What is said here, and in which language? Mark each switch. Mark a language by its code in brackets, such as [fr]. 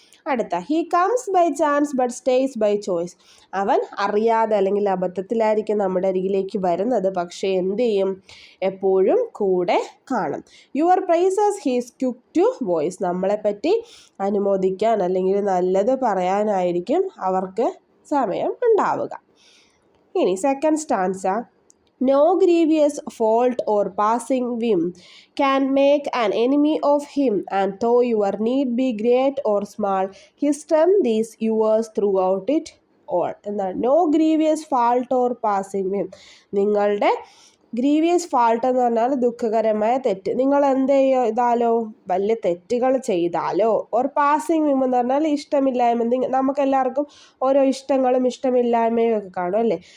[ml] അടുത്ത, [en] He comes by chance but stays by choice. [ml] അവൻ അറിയാതെ അല്ലെങ്കിൽ അബദ്ധത്തിലായിരിക്കും നമ്മുടെ അരികിലേക്ക് വരുന്നത്, പക്ഷേ എന്ത് ചെയ്യും? എപ്പോഴും കൂടെ കാണും. [en] Your praises he's quick to voice. [ml] നമ്മളെപ്പറ്റി അനുമോദിക്കാൻ അല്ലെങ്കിൽ നല്ലത് പറയാനായിരിക്കും അവർക്ക് സമയം ഉണ്ടാവുക. ഇനി second stanza. [en] No grievous fault or passing whim can make an enemy of him, and though your need be great or small, his strength is yours throughout it all. [ml] എന്താണ്? [en] No grievous fault or passing whim. [ml] നിങ്ങളുടെ grievous fault എന്ന് പറഞ്ഞാൽ ദുഃഖകരമായ തെറ്റ്. നിങ്ങൾ എന്ത് ചെയ്താലോ, വലിയ തെറ്റുകൾ ചെയ്താലോ, [en] or passing whim [ml] എന്ന് പറഞ്ഞാൽ ഇഷ്ടമില്ലായ്മ. നമുക്കെല്ലാവർക്കും ഓരോ ഇഷ്ടങ്ങളും ഇഷ്ടമില്ലായ്മയും ഒക്കെ കാണും അല്ലേ?